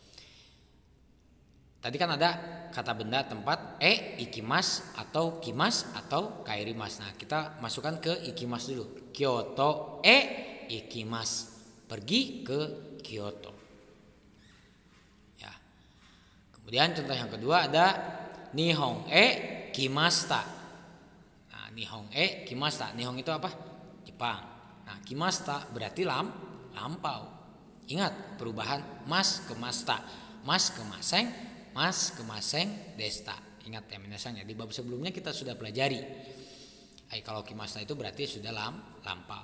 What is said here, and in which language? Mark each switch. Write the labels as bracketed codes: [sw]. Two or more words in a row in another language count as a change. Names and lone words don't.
[id] Tadi kan ada kata benda tempat ikimas atau kimas atau kaerimas. Nah, kita masukkan ke ikimas dulu. Kyoto ikimas. Pergi ke Kyoto. Ya. Kemudian contoh yang kedua ada [ja] 日本来ました. Nah, 日本来ました. [id] Nihon itu apa? Jepang. Nah, kimasta berarti lampau. Ingat perubahan mas ke masta. [ja] ます ke ません、ます ke ませんでした. [id] Ingat ya minasan ya, di bab sebelumnya kita sudah pelajari. Kalau kimasta itu berarti sudah lampau.